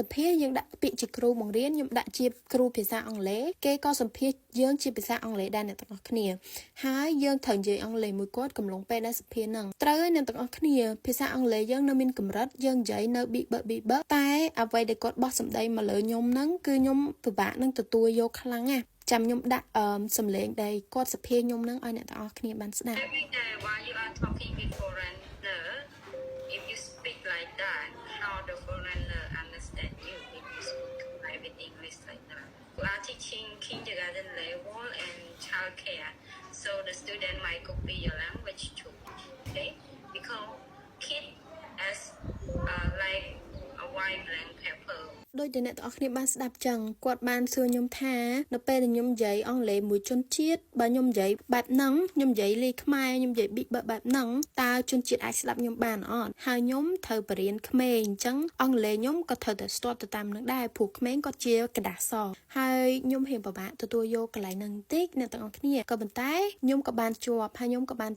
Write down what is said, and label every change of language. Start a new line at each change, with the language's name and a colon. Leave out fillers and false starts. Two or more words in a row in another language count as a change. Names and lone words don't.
Khmer: សម្ភាសយើងដាក់ពាក្យជាគ្រូបង្រៀនខ្ញុំដាក់ជាគ្រូភាសាអង់គ្លេសគេក៏សម្ភាសយើងជាភាសាអង់គ្លេសដែរអ្នកទាំងអស់គ្នាហើយយើងត្រូវនិយាយអង់គ្លេសមួយគាត់កំឡុងពេលដែលសម្ភាសហ្នឹងត្រូវហើយអ្នកទាំងអស់គ្នាភាសាអង់គ្លេសយើងនៅមានកម្រិតយើងនិយាយនៅ big តែអ្វីដែលគាត់បោះសម្ដីមកលើខ្ញុំហ្នឹងគឺខ្ញុំពិបាកនឹងទទួលយកខ្លាំងណាស់ចាំខ្ញុំដាក់សំឡេងដែលគាត់សភាខ្ញុំនឹងឲ្យអ្នកទាំងអស់គ្នាបានស្ដាប់
English: Every day while you are talking with foreigner, if you speak like that, how the foreigner understand you if you speak like with English like that? We are teaching kindergarten level and childcare, so the student might copy your language too, okay? Because kid as like a white blank pepper.
Khmer: ដោយតែអ្នកទាំងអស់គ្នាបានស្ដាប់ចឹងគាត់បានសួរខ្ញុំថានៅពេលដែលខ្ញុំនិយាយអង់គ្លេសមួយជនជាតិបើខ្ញុំនិយាយបែបហ្នឹងខ្ញុំនិយាយលេខខ្មែរខ្ញុំនិយាយប៊ីបែបហ្នឹងតើជនជាតិអាចស្ដាប់ខ្ញុំបានអត់ហើយខ្ញុំត្រូវបរៀនក្មេងអញ្ចឹងអង់គ្លេសខ្ញុំក៏ត្រូវតែស្ទាត់ទៅតាមនឹងដែរព្រោះក្មេងគាត់ជាกระดาษសហើយខ្ញុំរៀងពិបាកទទួលយកកន្លែងហ្នឹងបន្តិចអ្នកទាំងអស់គ្នាក៏ប៉ុន្តែខ្ញុំក៏បានជាប់ហើយខ្ញុំក៏បានទៅ